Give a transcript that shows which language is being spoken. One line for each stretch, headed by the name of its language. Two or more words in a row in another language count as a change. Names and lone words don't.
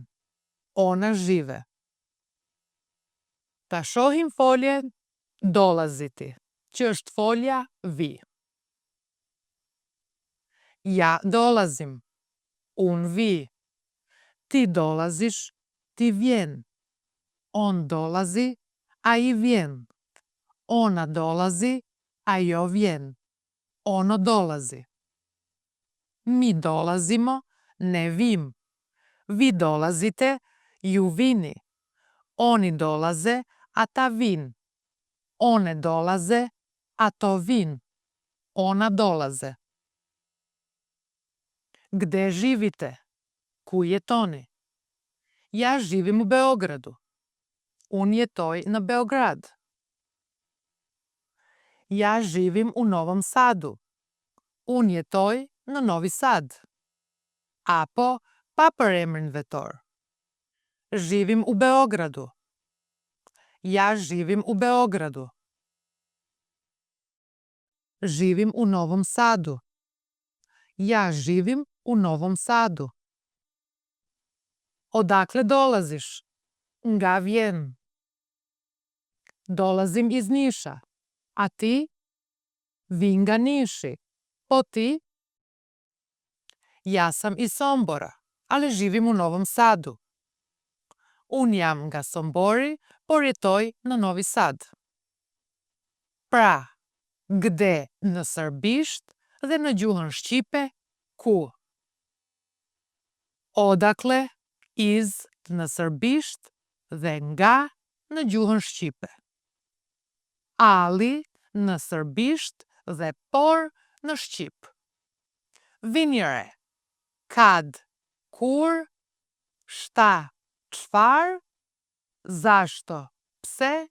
Serbian: Ona zhive.
Albanian: Ta shohim foljen dolaziti, që është folja vi.
Serbian: Ja dolazim.
Albanian: Unë vi.
Serbian: Ti dolazish,
Albanian: ti vjen.
Serbian: On dolazi,
Albanian: a i vjen.
Serbian: Ona dolazi,
Albanian: ajo vjen.
Serbian: Ono dolazi. Mi dolazimo,
Albanian: ne vim.
Serbian: Vi dolazite,
Albanian: ju vini.
Serbian: Oni dolaze,
Albanian: ata vin.
Serbian: One dolaze,
Albanian: ato vin.
Serbian: Ona dolaze. Gde živite?
Albanian: Ku jetoni?
Serbian: Ja živim u Beogradu.
Albanian: Unë jetoj në Beograd.
Serbian: Ja živim u Novom Sadu.
Albanian: Unë jetoj në Novi Sad. Apo pa përemrin vetor.
Serbian: Živim u Beogradu. Ja živim u Beogradu. Živim u Novom Sadu. Ja živim u Novom Sadu. Odakle dolaziš?
Albanian: Nga vjen.
Serbian: Dolazim iz Niša. A ti?
Albanian: Vi nga Niši. Po ti?
Serbian: Ja sam iz Sombora, ali živim u Novom Sadu.
Albanian: Unë jam nga Sombori, por jetoj në Novi Sad. Pra, gde në serbisht dhe në gjuhën shqipe, ku?
Serbian: Odakle, iz
Albanian: në serbisht dhe nga në gjuhën shqipe. Ali në serbisht dhe por në shqip. Vinjëre.
Serbian: Kad, kur, shta, çfar, zašto, pse.